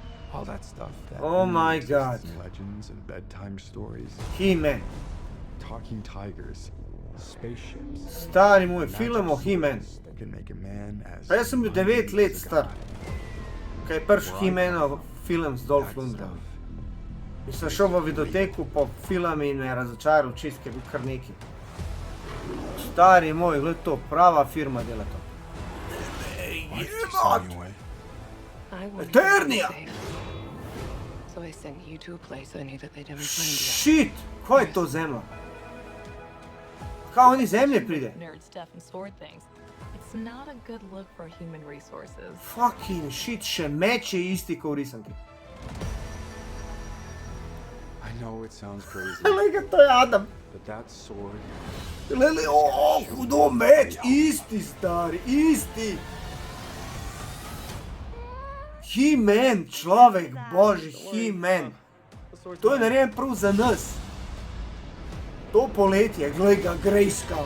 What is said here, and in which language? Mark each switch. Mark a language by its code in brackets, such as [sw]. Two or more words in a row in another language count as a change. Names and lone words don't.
[en] All that stuff that Oh only my exists God. in legends and bedtime stories. He-Man. Talking tigers, spaceships. [sl] Stari moj, [en] magic [sl] film o He-Man. [en] swords that can make a man as [sl] Pa jaz sem bil 9 [en] mighty let as a star. god. [sl] Kaj je prvi [en] Where I [sl] He-Manov [en] come from, [sl] film z Dolph [en] that [sl] Lundgrenom. [en] stuff [sl] In sem šel v videoteku po film in me je razočaral čist, ker je bil kar neki. Stari moj, gled to, prava firma dela to. [en] Why did you send me away? I wanted Eternia! to be safe. So I sent you to a place I knew that they didn't find you. Shit, [sl] kaj je to zemlja? Kaj oni zemlje pride? [en] Nerd stuff and sword things. It's not a good look for human resources. Fucking shit, [sl] še meč je isti kot v risanki. [en] I know it sounds crazy, [sl] Glej ga, to je Adam. [en] but that sword, [sl] Glej, hudo meč, isti stari, isti. He-Man, človek božji, He-Man. To je narejen prav za nas. To poletje, glej ga, Grayskull.